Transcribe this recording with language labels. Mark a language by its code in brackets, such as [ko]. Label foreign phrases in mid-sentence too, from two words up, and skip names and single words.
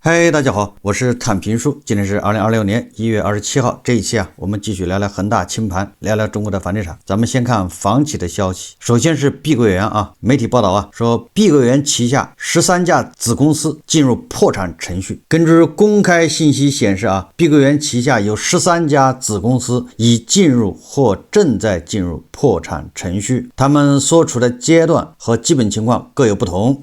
[zh] 嗨，大家好，我是坦平叔。今天是2026年1月27号。這一期我們繼續聊聊恆大清盤，聊聊中國的房地產。咱們先看房企的消息。首先是碧桂園媒體報道說碧桂園旗下13家子公司進入破產程序。根據公開信息顯示碧桂園旗下有13家子公司已進入或正在進入破產程序，他們所處的階段和基本情況各有不同。